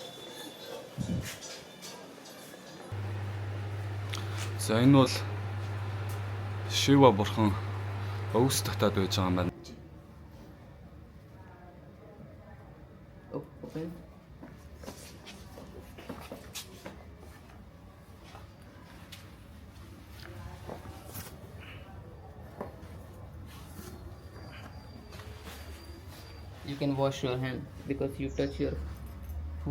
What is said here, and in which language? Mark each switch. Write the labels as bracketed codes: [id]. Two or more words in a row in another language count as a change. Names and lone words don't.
[mn] За энэ бол Шива бурхан өвс татаад байж байгаа юм байна. [en] Open. You can wash your hand because you touch your food.